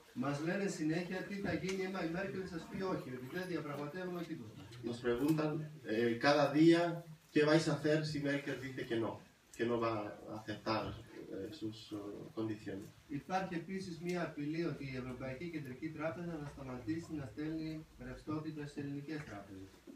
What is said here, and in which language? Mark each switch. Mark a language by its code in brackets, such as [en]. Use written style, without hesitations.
[el] Μας λένε συνέχεια τι θα γίνει άμα η Μέρκελ σας πει όχι, ότι δεν διαπραγματεύουμε τίποτα. [es] Nos preguntan cada día qué vais a hacer si Merkel dice que no va a aceptar sus condiciones. [el] Υπάρχει επίσης μια απειλή ότι η Ευρωπαϊκή Κεντρική Τράπεζα θα σταματήσει να στέλνει ρευστότητα στις ελληνικές τράπεζες.